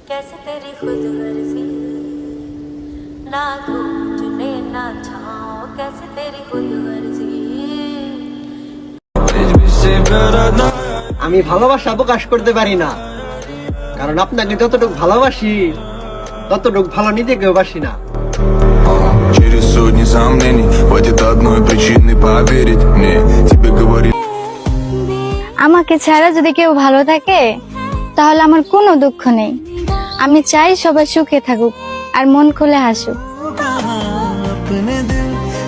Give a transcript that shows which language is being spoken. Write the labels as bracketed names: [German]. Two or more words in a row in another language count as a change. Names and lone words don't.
[Bangla] আমি ভালোবাসা প্রকাশ করতে পারি না, কারণ আপনাকে যতটুকু ভালোবাসি ততটুকু ভালো নিজেকেও বাসি না। [Russian] Через сотни сомнений хватит одной причины поверить мне. Тебе говорит. [Bangla] আমাকে ছাড়া যদি কেউ ভালো থাকে তাহলে আমার কোনো দুঃখ নেই। আমি চাই সবাই সুখে থাকুক আর মন খুলে হাসুক।